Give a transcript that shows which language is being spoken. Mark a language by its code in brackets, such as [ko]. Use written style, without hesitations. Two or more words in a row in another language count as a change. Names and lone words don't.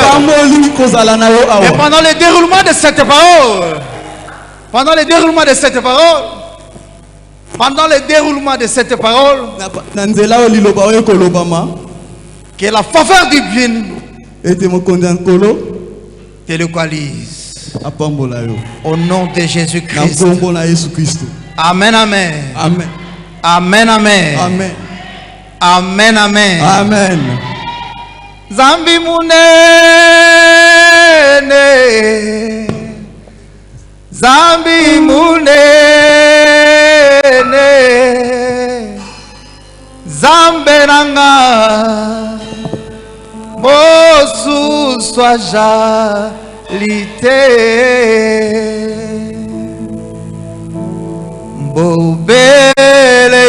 [fr] Et pendant le déroulement de cette parole, que la faveur du bien te localise. Au nom de Jésus-Christ. Amen, amen. Amen. Amen, amen. Amen. Amen, amen. Amen. [kg] Zambi munene. Zambi munene. Zamberanga. Mosu sojalite Bobe